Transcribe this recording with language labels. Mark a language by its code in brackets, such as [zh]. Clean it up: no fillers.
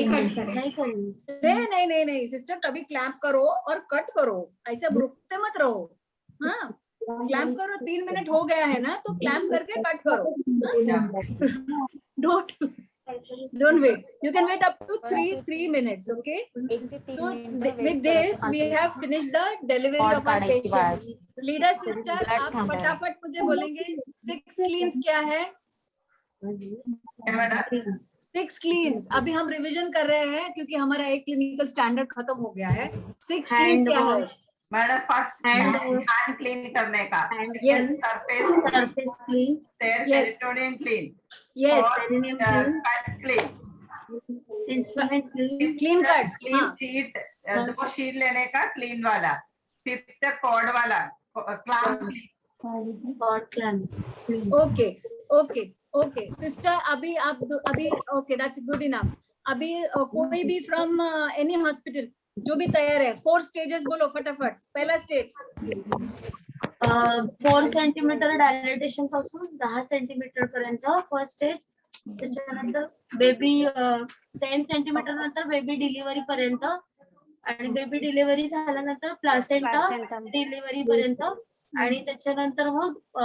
[hi] नहीं सिस्टर, तभी क्लैंप करो और कट करो. ऐसे रुकते मत रहो. हाँ, क्लैंप करो. 3 मिनट हो गया है ना, तो क्लैंप करके कट करो. [en] Don't wait. You can wait up to 3 minutes. Okay. So with this we have finished the delivery of our patient. [hi] Leader sister, आप फटाफट मुझे बोलेंगे 6 cleans क्या है? [en] 6 cleans. [hi] अभी हम रिवीजन कर रहे हैं क्योंकि हमारा एक क्लिनिकल स्टैंडर्ड खत्म हो गया है. 6 cleans क्या है? मैडम फर्स्ट हैंड क्लीन करने का. [en] Yes. Surface clean. Peritoneum clean. Yes. Cut clean. Instrument clean cut. [hi] Clean sheet, वो शीट लेने का क्लीन वाला. 5th कॉर्ड वाला क्लैंप. [en] okay sister, [hi] अभी [en] Okay, that's good enough. [hi] अभी कोई भी [en] from any hospital [hi] जो भी तयार है, 4 स्टेजेस बोलो फटाफट. पहला स्टेज [mr] 4 सेंटीमीटर डायलेटेशन पासून 10 सेंटीमीटर पर्यंत फर्स्ट स्टेज. त्याच्यानंतर बेबी 10 सेंटीमीटर नंतर बेबी डिलिव्हरी पर्यंत, आणि बेबी डिलिव्हरी झाल्यानंतर प्लासेंटा डिलिव्हरी पर्यंत, आणि त्याच्यानंतर मग